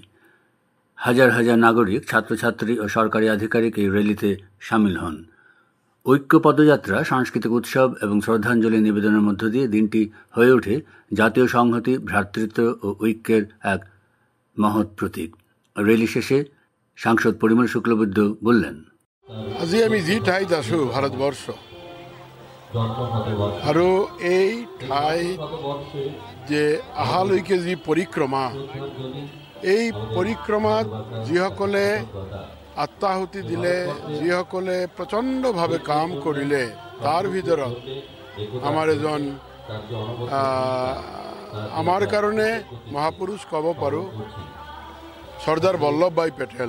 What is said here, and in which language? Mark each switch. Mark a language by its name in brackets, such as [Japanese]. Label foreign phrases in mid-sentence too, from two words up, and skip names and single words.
[Bangla] হাজার হাজার নাগরিক, ছাত্রছাত্রী ও সরকারি আধিকারিক এই র্যালিতে সামিল হন। ঐক্য পদযাত্রা, সাংস্কৃতিক উৎসব এবং শ্রদ্ধাঞ্জলি নিবেদনের মধ্য দিয়ে দিনটি হয়ে ওঠে জাতীয় সংহতি, ভ্রাতৃত্ব ও ঐক্যের এক মহৎ প্রতীক। র্যালি শেষে সাংসদ পরিমল শুক্লবৈদ্য বললেন, [Assamese] আজি আমি যি ঠাইত আছো ভাৰতবৰ্ষ আৰু এই ঠাইত যে অহালৈকে যি পৰিক্ৰমা, এই পৰিক্ৰমাত যিসকলে আত্মাহুতি দিলে, যিসকলে প্ৰচণ্ডভাৱে কাম কৰিলে, তাৰ ভিতৰত আমাৰ এজন আমাৰ কাৰণে মহাপুৰুষ ক'ব পাৰোঁ, সর্দার বল্লভভাই পেটেল।